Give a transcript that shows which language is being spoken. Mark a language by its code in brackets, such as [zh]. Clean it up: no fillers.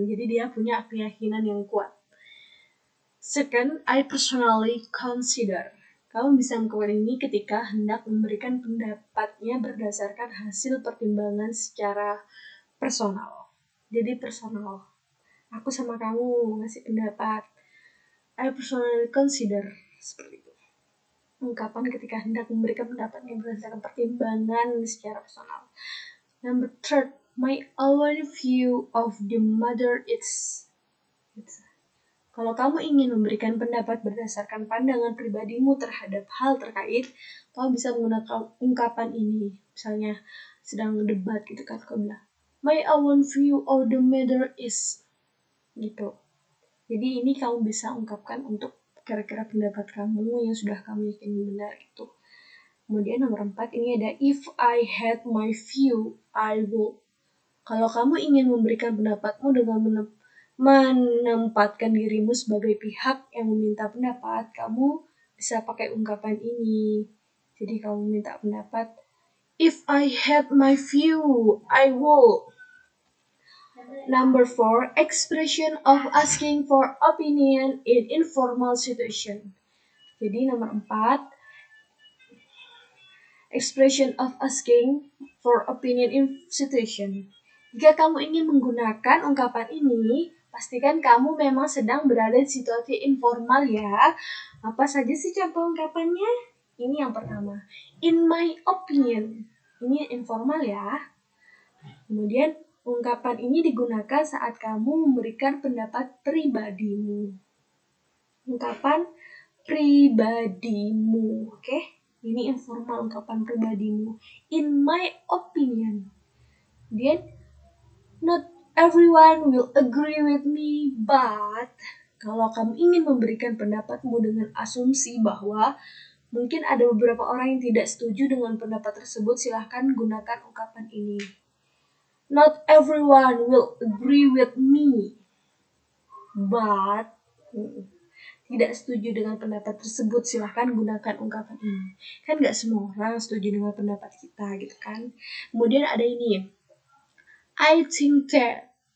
[id] Jadi dia punya keyakinan yang kuat. [en] Second, I personally consider. [id] Kamu bisa melakukan ini ketika hendak memberikan pendapatnya berdasarkan hasil pertimbangan secara personal. Jadi personal. Aku sama kamu ngasih pendapat. [en] I personally consider. [id] Seperti itu. Ungkapan ketika hendak memberikan pendapatnya berdasarkan pertimbangan secara personal. [en] Number third, my own view of the matter is. [id] Kalau kamu ingin memberikan pendapat berdasarkan pandangan pribadimu terhadap hal terkait, kamu bisa menggunakan ungkapan ini. Misalnya sedang debat gitu kan, kamu bilang, [en] my own view of the matter is, [id] gitu. Jadi ini kamu bisa ungkapkan untuk kira-kira pendapat kamu yang sudah kamu yakini benar gitu. Kemudian nomor 4 ini ada [en] if I had my view, I would. [id] Kalau kamu ingin memberikan pendapatmu dengan menempatkan dirimu sebagai pihak yang meminta pendapat, kamu bisa pakai ungkapan ini. Jadi kamu minta pendapat, [en] if I had my view, I would. Number 4, expression of asking for opinion in informal situation. [id] Jadi nomor 4, [en] expression of asking for opinion in situation. [id] Jika kamu ingin menggunakan ungkapan ini, pastikan kamu memang sedang berada di situasi informal ya. Apa saja sih contoh ungkapannya? Ini yang pertama. [en] In my opinion. [id] Ini informal ya. Kemudian ungkapan ini digunakan saat kamu memberikan pendapat pribadimu. Ungkapan pribadimu, oke? Ini informal, ungkapan pribadimu. [en] In my opinion. Then, not everyone will agree with me, but [id] kalau kamu ingin memberikan pendapatmu dengan asumsi bahwa mungkin ada beberapa orang yang tidak setuju dengan pendapat tersebut, silahkan gunakan ungkapan ini. [en] Not everyone will agree with me, but [id] tidak setuju dengan pendapat tersebut, silahkan gunakan ungkapan ini. Kan gak semua orang setuju dengan pendapat kita gitu kan. Kemudian ada ini, [en] I think that.